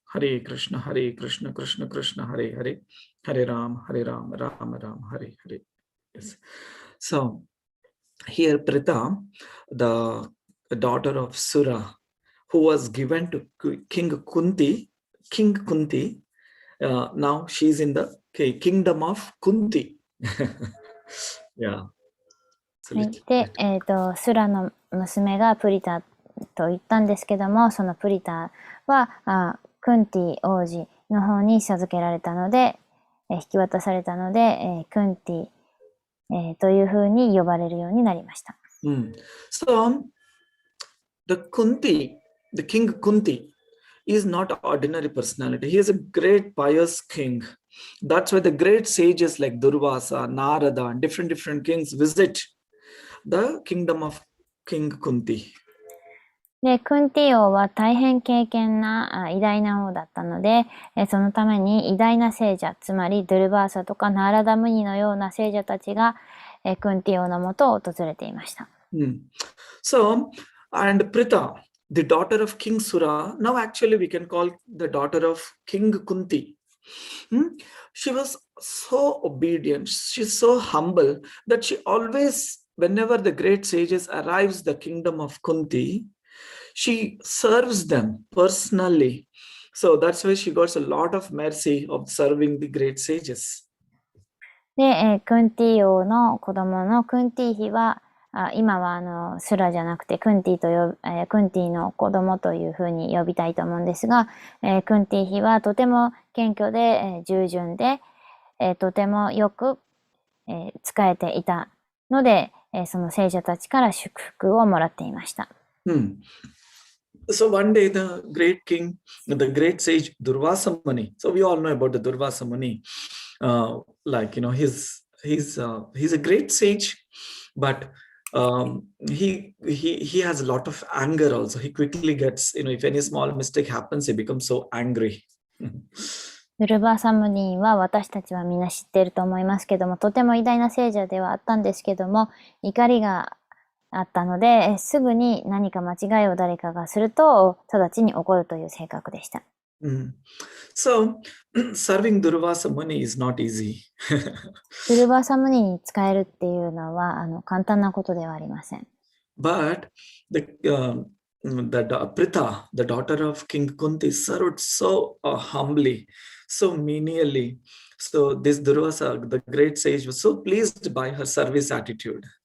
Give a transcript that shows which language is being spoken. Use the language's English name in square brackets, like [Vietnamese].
[Sanskrit] Hare Krishna Krishna Krishna Hare Hare Hare Ram Ram Ram Hare Hare. Yes. [English] So here Pritha, the daughter of Sura, who was given to King Kunti, now she's in the kingdom of Kunti. Yeah. [Japanese] で、スラの娘がプリタと言ったんですけども、そのプリタはクンティ王子の方に授けられたので、引き渡されたので、クンティ、というふうに呼ばれるようになりました。 [English] So, the King Kunti is not an ordinary personality. He is a great pious king. That's why the great sages like Durvasa, Narada, and different kings visit the kingdom of King Kunti. [Japanese] で、クンティ王は大変敬虔な偉大な王だったので、そのために偉大な聖者、つまりドゥルバーサとかナーラダムニのような聖者たちが、クンティ王のもとを訪れていました。 [English] So, and Pritha, the daughter of King Sura, now actually we can call the daughter of King Kunti. She was so obedient, she's so humble that she always, whenever the great sages arrives the kingdom of Kunti, she serves them personally. So that's why she got a lot of mercy of serving the great sages. [Japanese] で、クンティ王の子供のクンティ妃は、今はスラじゃなくてクンティクンティの子供というふうに呼びたいと思うんですが、クンティ妃はとても謙虚で、従順で、とてもよく、仕えていたので、その聖者たちから祝福をもらっていました。 [English] So one day the great king, the great sage Durvasa Muni. So we all know about the Durvasa Muni. Like, he's a great sage, but he has a lot of anger also. He quickly gets, if any small mistake happens, he becomes so angry. [Japanese] ドゥルバーサムニンは私たちはみんな知っていると思いますけども、とても偉大な聖者ではあったんですけども、怒りがあったので、すぐに何か間違いを誰かがすると、直ちに怒るという性格でした。 [English] So, serving Durvasa Muni is not easy. [Japanese] ドゥルバーサムニに使えるっていうのは簡単なことではありません。 [English] But Pritha, the daughter of King Kunti, served so humbly, so menially. So this Durvasa, the great sage, was so pleased by her service attitude.